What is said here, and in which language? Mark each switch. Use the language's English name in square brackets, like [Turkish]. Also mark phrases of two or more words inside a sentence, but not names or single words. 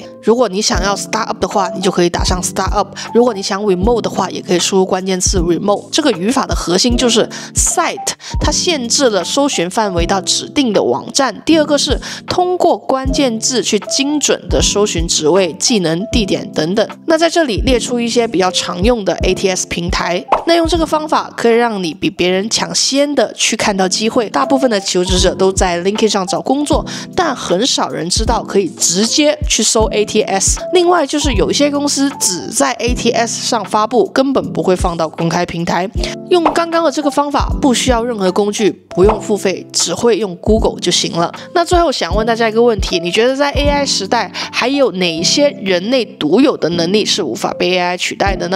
[Chinese] 如果你想要 startup 的話，你就可以打上 startup。如果你想 remote 的話，也可以輸入關鍵詞 remote。這個語法的核心就是 site， 它限制了搜尋範圍到指定的網站。第二個是通過關鍵字去精準的搜尋職位、技能、地點等等。那在這裡列出一些比較常用的 ATS 平台。那用這個方法可以讓你比別人搶先的去看到機會。大部分的求職者都在 LinkedIn 上找工作，但很少人知道可以直接去搜 ATS。另外就是有一些公司只在 ATS 上發布，根本不會放到公開平台。用剛剛的這個方法，不需要任何工具，不用付費，只會用 Google 就行了。那最後想問大家一個問題，你覺得在 AI 時代還有哪些人類獨有的能力是無法被 AI 取代的呢？